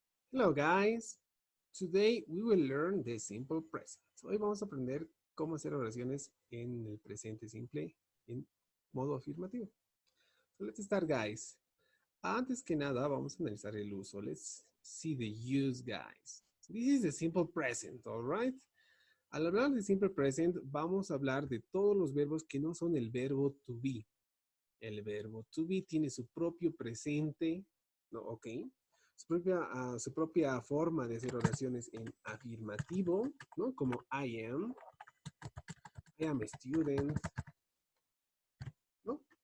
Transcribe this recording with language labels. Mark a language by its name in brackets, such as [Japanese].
[English] Hello guys, today we will learn the simple present. [Spanish] Hoy vamos a aprender cómo hacer oraciones en el presente simple en modo afirmativo. [English] So let's start guys. [Spanish] Antes que nada vamos a analizar el uso. [English] Let's see the use guys. This is the simple present, alright? [Spanish] Al hablar de simple present vamos a hablar de todos los verbos que no son el verbo to be. El verbo to be tiene su propio presente, ¿no? Ok. Su propia forma de hacer oraciones en afirmativo, ¿no? [English] Como I am a student, ¿no?